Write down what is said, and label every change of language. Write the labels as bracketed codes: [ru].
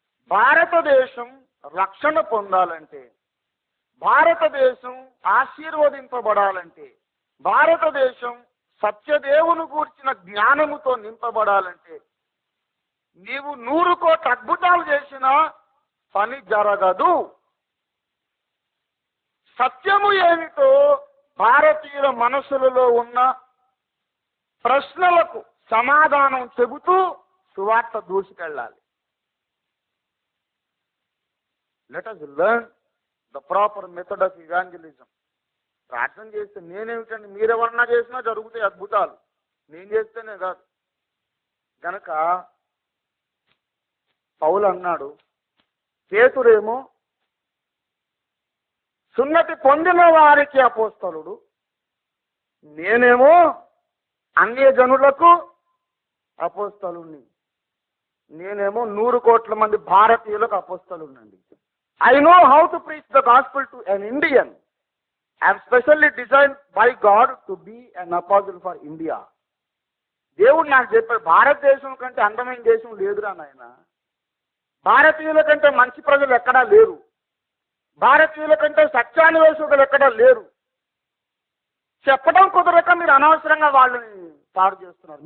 [te] భారతదేశం రక్షణ పొందాలంటే, భారతదేశం ఆశీర్వదింపబడాలంటే, భారతదేశం సత్యదేవుని గూర్చిన జ్ఞానముతో నింపబడాలంటే, నీవు 100 కోట్ల అద్భుతాలు చేసినా పని జరగదు. సత్యము ఏమిటో భారతీయుల మనసులలో ఉన్న ప్రశ్నలకు సమాధానం చెబుతూ సువార్త దూసుకెళ్ళాలి. [en] Let us learn the proper method of evangelism. [te] ప్రార్థన చేస్తే నేనేమిటండి, మీరెవరన్నా చేసినా జరుగుతాయి అద్భుతాలు, నేను చేస్తేనే కాదు. గనక పౌలు అన్నాడు, పేతురేమో సున్నతి పొందిన వారికి అపోస్తలుడు, నేనేమో అన్యజనులకు అపోస్తలుణ్ణి, నేనేమో 100 కోట్ల మంది భారతీయులకు అపోస్తలునండి. [en] I know how to preach the gospel to an Indian. I am specially designed by God to be an apostle for India. [te] దేవుడు నాకు చెప్పాడు, భారతదేశం కంటే అందమైన దేశం లేదురా నాయన, భారతీయుల కంటే మంచి ప్రజలు ఎక్కడా లేరు, భారతీయుల కంటే సత్యాన్వేషకులు ఎక్కడా లేరు. చెప్పడం కుదరక మీరు అనవసరంగా వాళ్ళని పాడు చేస్తున్నారు.